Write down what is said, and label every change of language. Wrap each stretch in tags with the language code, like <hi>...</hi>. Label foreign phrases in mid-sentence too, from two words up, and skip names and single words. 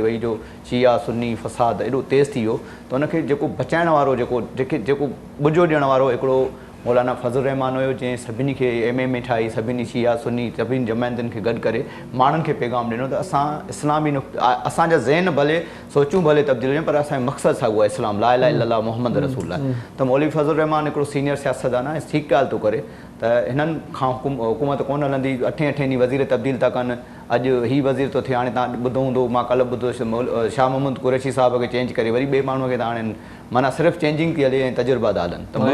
<sd>वई जो शिया सुन्नी फ़साद एॾो तेज़ थी वियो त हुनखे जेको बचाइण वारो जेको ॿुजो ॾियण वारो हिकिड़ो मौलाना फज़लुर रहमान हुयो जंहिं सभिनी खे MMA ठाही सभिनी शिया सुन्नी सभिनी जमायतुनि खे गॾु करे माण्हुनि खे पैगाम ॾिनो त असां इस्लामी असांजा ज़हन भले सोचूं भले तब्दील हुजनि पर असांजो मक़सदु छा उहो इस्लाम</sd> <ar>لا إله إلا الله محمد رسول</ar> <sd>आहे त मौलवी फज़लुर रहमान हिकिड़ो सीनियर सियासतदान आहे ठीक ॻाल्हि थो करे त हिननि खां हुकूमत कोन हलंदी, 8 ॾींहं वज़ीर तब्दील था कनि, अॼु ही वज़ीर थो थिए, हाणे तव्हां ॿुधो हूंदो, मां कल्ह ॿुधो शाह महमूद कुरैशी साहिब खे चेंज करे वरी ॿिए माण्हूअ खे था आणनि, माना सिर्फ़ु चेंजिंग थी हले ऐं तजुर्बा था हलनि।</sd>